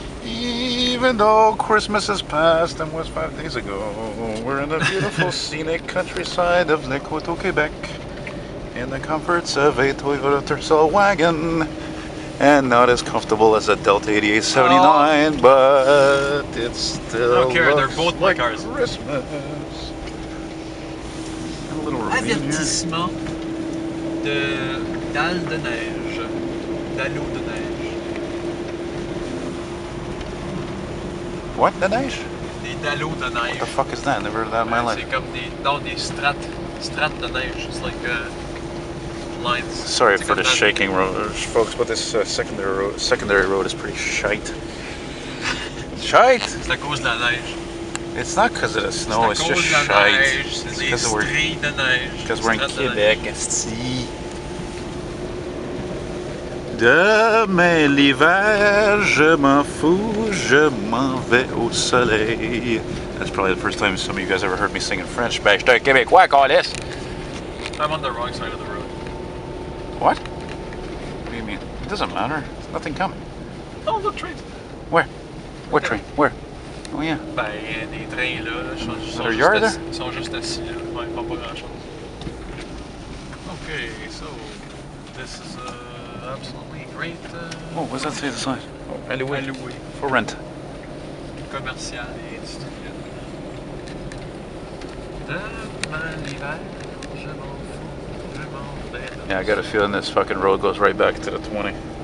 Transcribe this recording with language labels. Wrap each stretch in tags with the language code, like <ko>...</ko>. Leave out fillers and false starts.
<en>Even though Christmas is past and was 5 days ago, we're in the beautiful scenic countryside of the COTEAUX, Quebec, in the comforts of a Toyota Tercel wagon, and not as comfortable as a Delta 8879, but it's still I don't care, they're both my like cars. Christmas. A little ravine here.</en> <fr>Avertissement de dalle de neige, d'allô de neige.</fr> <en>What, the neige?</en> <fr>Des dallots de neige.</fr> <en>What the fuck is that? Never heard of that in my life.</en> <fr>C'est comme des strates de neige.</fr> <en>It's like lines. Sorry for the shaking road, folks, but this secondary road is pretty shite. Shite?</en> <fr>C'est à cause de la neige.</fr> <en>It's not because of the snow, it's just shite.</en> <fr>C'est</fr> <en>because we're in Quebec, see.</en> <fr>Demain l'hiver, je m'en fous, je m'en vais au soleil.</fr> <en>That's probably the first time some of you guys ever heard me sing in French. Hashtag Québécois, call this. I'm on the wrong side of the road. What? What do you mean? It doesn't matter. There's nothing coming. Oh, look, trains. Where? What train? Where? Oh yeah.</en> <fr>Ben, des trains là, ils sont juste assis là, ouais, ils font pas grand chose.</fr> <en>Okay, so this is absolutely great. Oh, what does that say on the side? Oh, alloué. For rent.</en> <fr>Commercial et industriel. Demain l'hiver, je m'en fous, je m'en vais.</fr> <en>Yeah, I got a feeling this fucking road goes right back to the 20.</en>